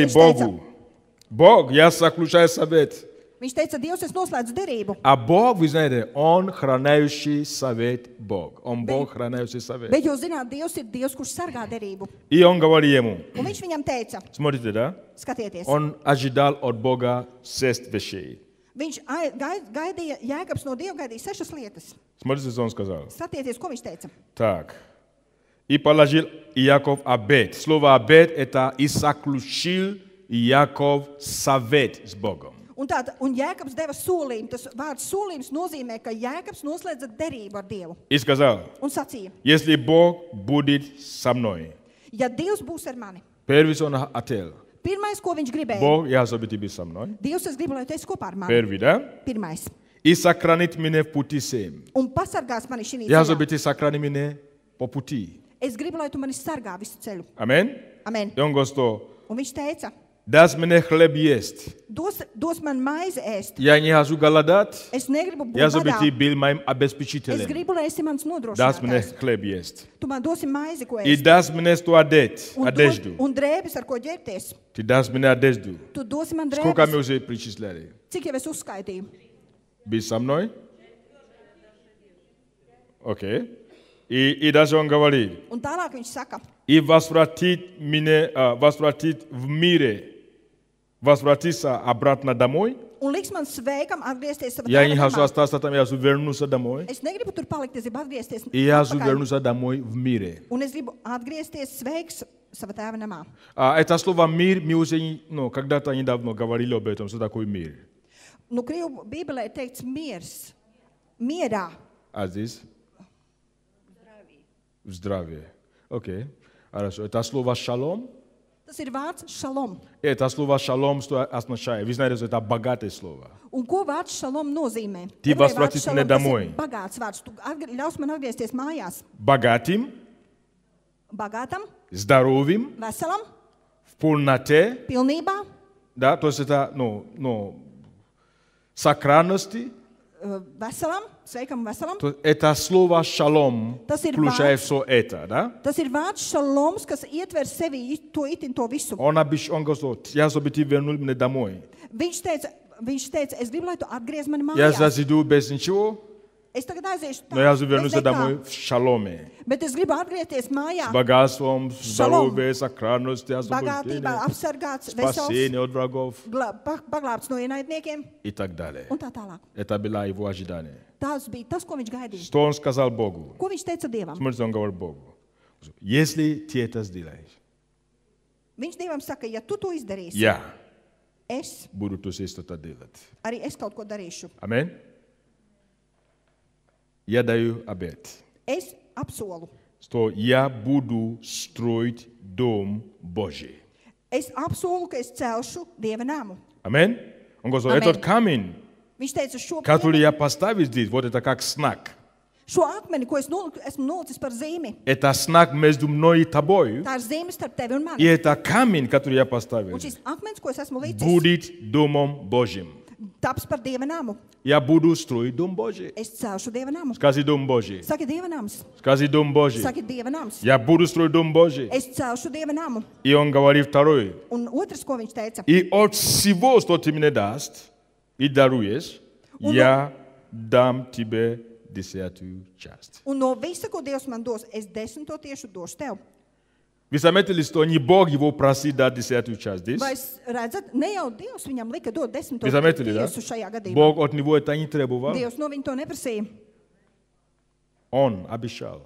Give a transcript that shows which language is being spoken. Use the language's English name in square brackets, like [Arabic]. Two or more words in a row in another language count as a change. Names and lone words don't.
[Russian] Он [Latvian] Skatieties, ko [Russian] говорит [Latvian] viņš teica. [Russian] Богу: Бог, я заключаю совет. [Latvian] Viņš teica, Dievs, es noslēdzu derību. [Russian] А Бог, вы знаете, Он храняющий совет Бог. Он Бог храняющий совет. [Latvian] Bet jūs zināt, Dievs ir Dievs, kurš sargā derību. [Russian] И Он говорит ему, [Latvian] Un viņš viņam teica, [Russian] смотрите, да? [Latvian] skatieties, [Russian] Он ожидал от Бога 6 вещей. [Latvian] viņš gaidīja, Jēkabs no Dieva gaidīja 6 lietas. [Russian] Смотрите, что Он сказал. [Latvian] Skatieties, ko viņš teica. [Russian] Так. И положил Иаков обет. Слово обет – это и заключил Иаков совет с Богом. [Latvian] Un Jēkabs deva solījumu. Tas vārds solījums nozīmē, ka Jēkabs noslēdza derību ar Dievu. [Russian] И сказал, [Latvian] Un sacīja, [Russian] если Бог будет со мной, [Latvian] ja Dievs būs ar mani, [Russian] первый он хотел. [Latvian] pirmais, ko viņš gribēja, [Russian] Бог, я хочу быть со мной. [Latvian] Dievs, es gribu, lai tu esi kopā ar mani. [Russian] Первый, да? [Latvian] Pirmais. [Russian] И сохранит меня в пути всем. [Latvian] Un pasargās mani šī [Russian] Я хочу [Latvian] ceļā. [Russian] быть сохранить меня по пути. [Latvian] Es gribu, lai tu mani sargā visu ceļu. [Russian] Аминь. [Latvian] Amen. [Russian] И он говорит, [Latvian] Un viņš teica, [Russian] даст мне хлеб есть. [Latvian] dos man maizi ēst. [Russian] Я не хочу голодать. [Latvian] Es negribu būt [Russian] Я хочу [Latvian] badā. [Russian] быть был моим [Latvian] Es [Russian] обеспечителем. [Latvian] gribu, lai esi mans [Russian] Даст мне [Latvian] nodrošinātājs. [Russian] хлеб есть. [Latvian] Tu man dosi maizi, ko [Russian] И [Latvian] ēst. [Russian] даст мне что одеть, одежду. [Latvian] Un drēbes, ar ko ģērbties. [Russian] Ты дашь мне одежду. [Latvian] Tu dosi man [Russian] Сколько мы [Latvian] drēbes. [Russian] уже перечисляли? [Latvian] Cik jau es uzskaitīju? [Russian] Быть со мной? Окей. И дальше он говорит. [Latvian] Un tālāk viņš saka, [Russian] И возвратит меня, возвратит в мире. Возвратиться обратно домой. [Latvian] un liks man sveikam atgriezties savā [Russian] Я не [Latvian] tēva [Russian] хочу [Latvian] namā. [Russian] остаться там, я хочу вернуться домой. [Latvian] Es negribu tur palikt, es gribu atgriezties [Russian] И я хочу [Latvian] atpakaļ. [Russian] вернуться домой в мире. [Latvian] Un es gribu atgriezties sveiks savā tēva namā. [Russian] Это слово «мир» мы уже когда-то недавно говорили об этом, что такое мир. [Latvian] Nu, Krievu Bībelē ir teikts miers. Mierā. [Russian] А здесь? В здравии. Окей. Хорошо. Это слово «шалом». [Latvian] Tas ir vārds šalom. [Russian] Это слово «шалом» что означает? Вы знаете, что это богатое слово. [Latvian] Un ko vārds šalom nozīmē? [Russian] Ты [Latvian] Ebreju [Russian] возвратишь [Latvian] vārds [Russian] меня [Latvian] šalom, tas ir [Russian] домой. [Latvian] bagāts vārds. Tu ļaus man atgriezties mājās. [Russian] Богатым, [Latvian] Bagātam, [Russian] здоровым, [Latvian] veselam, [Russian] в полноте, [Latvian] pilnībā, [Russian] да, то есть это, сохранности. [Latvian] Veselam, sveikam, veselam. [Russian] То это слово «шалом» [Latvian] Tas ir [Russian] включает [Latvian] vārds. [Russian] все это, да? [Latvian] Tas ir vārds šaloms, kas ietver sevi to itin to visu. [Russian] Он говорит, я чтобы ты вернул меня домой. [Latvian] Viņš teica, es gribu, lai tu atgriez mani [Russian] Я [Latvian] mājās. [Russian] зайду без ничего, [Latvian] Es tagad aiziešu [Russian] но я [Latvian] tā, bez [Russian] вернусь [Latvian] nekā. [Russian] домой в шаломе. [Latvian] Bet es gribu atgriezties mājā. [Russian] С богатством, Шалом. здоровьем, сохранностью, [Latvian] Bagātībā, [Russian] освобождением, [Latvian] apsargāts, vesels, [Russian] спасение от врагов [Latvian] paglābts no ienaidniekiem [Russian] и так далее. [Latvian] un tā tālāk. [Russian] Это было его ожидание. [Latvian] Tas bija tas, ko viņš gaidīja. [Russian] Что он сказал Богу? [Latvian] Ko viņš teica Dievam? [Russian] Смотрите, он говорит Богу. Если ты это сделаешь, [Latvian] Viņš Dievam saka, ja tu to izdarīsi, [Russian] я [Latvian] es [Russian] буду тоже что-то делать. [Latvian] arī es kaut ko darīšu. [Russian] Аминь. Я даю обет, [Latvian] Es apsolu. [Russian] что я буду строить дом Божий. [Latvian] Es apsolu, ka es celšu Dieva namu. [Russian] Аминь. Он говорит, Аминь. этот камень, [Latvian] Viņš teica, [Russian] который я поставил здесь, вот это как знак. [Latvian] šo akmeni, ko esmu nolicis par zīmi, [Russian] Это знак между мной и тобой. [Latvian] tā ir zīme starp tevi un [Russian] И [Latvian] mani. [Russian] это камень, который я поставил, [Latvian] Un šis akmens, ko es esmu licis, [Russian] будет домом Божьим. [Latvian] taps par Dieva namu. [Russian] Я буду строить дом Божий. [Latvian] Es celšu Dieva namu. [Russian] Скажи дом Божий. [Latvian] Saki Dieva nams. [Russian] Скажи дом Божий. [Latvian] Saki Dieva nams. [Russian] Я буду строить дом Божий. [Latvian] Es celšu Dieva namu. [Russian] И он говорит второй. [Latvian] Un otrs, ko viņš teica, [Russian] И от всего, что ты мне даст и даруешь, я дам тебе 10 часть. [Latvian] un no visa, ko Dievs man dos, es 10 tiešu došu tev. [Russian] Вы заметили, что не Бог его просит дать 10 часть здесь? [Latvian] Vai es redzat, ne jau Dievs viņam lika dot 10 [Russian] Вы заметили, да? [Latvian] tiesu šajā gadījumā. [Russian] Бог от него это не требовал. [Latvian] Dievs no viņa to neprasīja. [Russian] Он обещал.